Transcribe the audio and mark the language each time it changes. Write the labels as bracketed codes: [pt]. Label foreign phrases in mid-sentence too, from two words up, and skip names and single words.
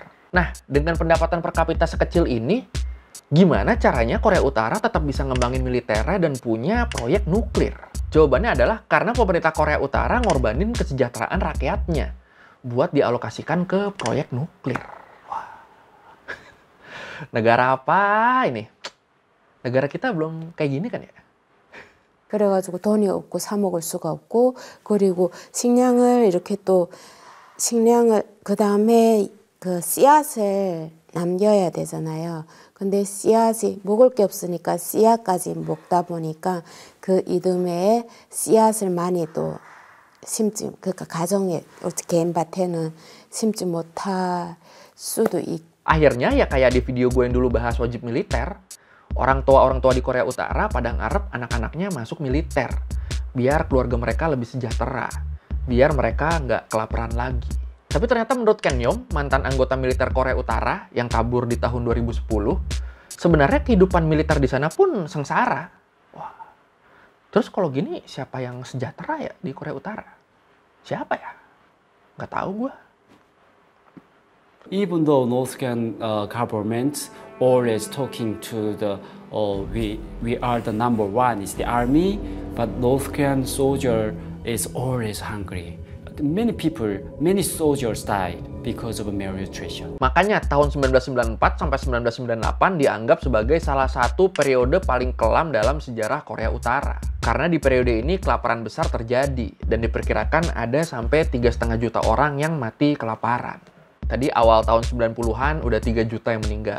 [id] Nah, dengan pendapatan per kapita sekecil ini, gimana caranya Korea Utara tetap bisa ngembangin militernya dan punya proyek nuklir? Jawabannya adalah karena pemerintah Korea Utara ngorbanin kesejahteraan rakyatnya buat dialokasikan ke proyek nuklir. Wah. Negara apa ini? Negara kita belum kayak gini kan ya? [ko] 그래가지고 돈이 없고 사 먹을 수가 없고, 그리고 식량을 이렇게 또 그 다음에 그 씨앗을 남겨야 되잖아요. 근데 씨앗이 먹을 게 없으니까 씨앗까지 먹다 보니까 그 이듬해에 씨앗을 많이 또 심지, 그러니까 가정에 개인 밭에는 심지 못할 수도 있고. [id] Akhirnya ya kayak di video gue yang dulu bahas wajib militer, orang tua di Korea Utara pada ngarep anak-anaknya masuk militer biar keluarga mereka lebih sejahtera, biar mereka nggak kelaparan lagi. Tapi ternyata menurut Ken Yom, mantan anggota militer Korea Utara yang kabur di tahun 2010, sebenarnya kehidupan militer di sana pun sengsara. Wah. Terus kalau gini, siapa yang sejahtera ya di Korea Utara? Siapa ya? Nggak tahu gue. [en] Even though North Korean government always talking to the we are the number one is the army, but North Korean soldier is always hungry. Many people, many soldiers died because of malnutrition. [id] Makanya tahun 1994 sampai 1998 dianggap sebagai salah satu periode paling kelam dalam sejarah Korea Utara. Karena di periode ini kelaparan besar terjadi dan diperkirakan ada sampai 3,5 juta orang yang mati kelaparan. Tadi awal tahun 90-an udah 3 juta yang meninggal.